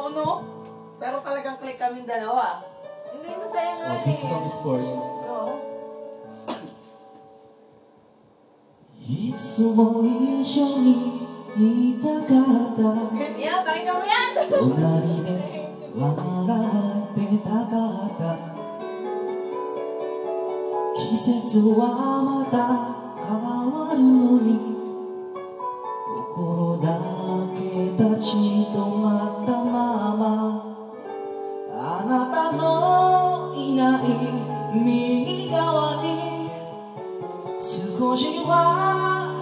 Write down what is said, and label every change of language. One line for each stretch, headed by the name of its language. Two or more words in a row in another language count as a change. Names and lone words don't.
Filipino: no? Pero talagang click kaming dalawa. Hindi, masaya nga eh.
English: This song is for you.
Filipino: No?
Japanese: いつも一緒にいたかった
Filipino: Yan, pakinggan mo yan!
Japanese: 隣で笑ってたかった季節はまた変わるのに心だけ立ち止まったままあなたのいない右側に少しは